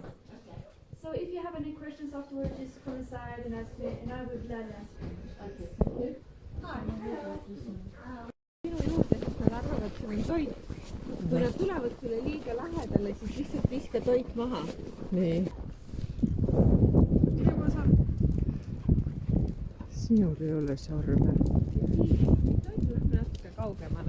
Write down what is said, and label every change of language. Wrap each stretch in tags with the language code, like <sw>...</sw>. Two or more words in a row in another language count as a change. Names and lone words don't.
<en>Okay. So if you have any questions afterwards, just come inside and ask me, and I will gladly answer. Okay. Thank you. Hi.</en> <et>Minu juurde, siis nad arvavad, et see on toit. Kui nad tulevad sulle liiga lähedale, siis lihtsalt viska toit maha. Nii. Ja ma saan. Sinul ei ole sarve. Lähme natuke kaugemale.</et>